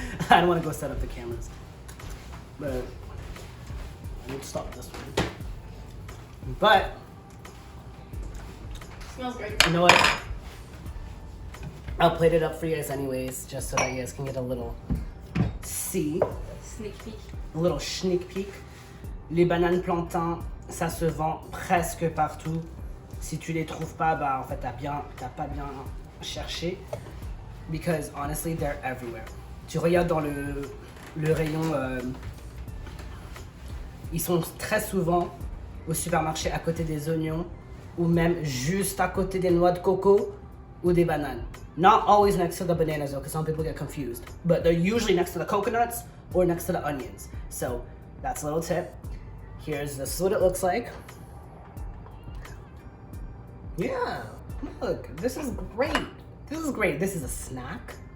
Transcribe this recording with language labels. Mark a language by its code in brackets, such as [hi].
[en] I don't wanna go set up the cameras. But I need to stop this one. But Smells great. you know what? I'll plate it up for you guys anyways, just so that you guys can get a little see, Sneak peek. a little sneak peek. [fr] Les bananes plantains, ça se vend presque partout. Si tu les trouves pas, bah en fait t'as pas bien cherché. [en] Because honestly, they're everywhere. [fr] Tu regardes dans le rayon, ils sont très souvent au supermarché à côté des oignons ou même juste à côté des noix de coco ou des bananes. [en] Not always next to the bananas though, because some people get confused. But they're usually next to the coconuts or next to the onions. So that's a little tip. This is what it looks like. Yeah, look, this is great. This is great. This is a snack.